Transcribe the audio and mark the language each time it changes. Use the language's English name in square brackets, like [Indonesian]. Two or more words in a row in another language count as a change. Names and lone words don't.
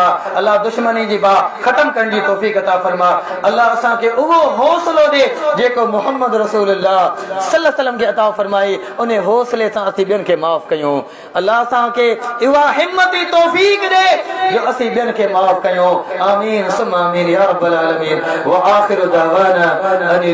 [Sindhi] अल्लाह दुश्मनी जी बाह ख़त्म करण जी तौफ़ीक़ अता फरमा। अल्लाह असांखे उहो हौसलो ॾे जेको मोहम्मद रसूलुल्लाह [Arabic] صلى الله عليه وسلم [Sindhi] खे अता फरमाई, उन हौसले सां असीं ॿियनि खे माफ़ कयूं। अल्लाह असांखे इहा हिम्मत जी तौफ़ीक़ ॾे जो असीं ॿियनि खे माफ़ कयूं। [Arabic] آمين ثم آمين يا رب العالمين. وآخر دعوانا أن